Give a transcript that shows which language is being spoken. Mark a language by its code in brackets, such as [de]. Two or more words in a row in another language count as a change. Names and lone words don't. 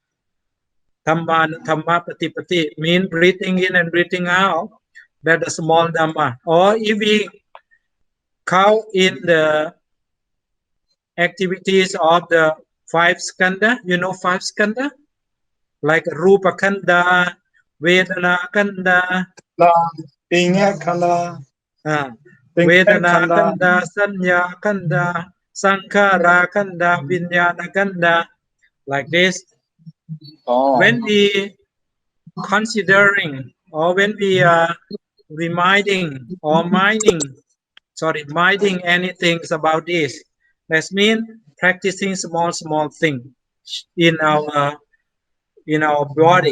[pi] Dhamma Patipati, [en] mean breathing in and breathing out. That's the small Dhamma. Or if we count in the activities of the 5 skandha, you know 5 skandha? [pi] Like Rupa Kanda, Vedana Kanda, Vedana Kanda, Sanya Kanda, Sankhara Kanda, Vijnana Kanda, [en] like this. When we considering or when we are reminding or minding anything about this, that means practicing small thing in our body.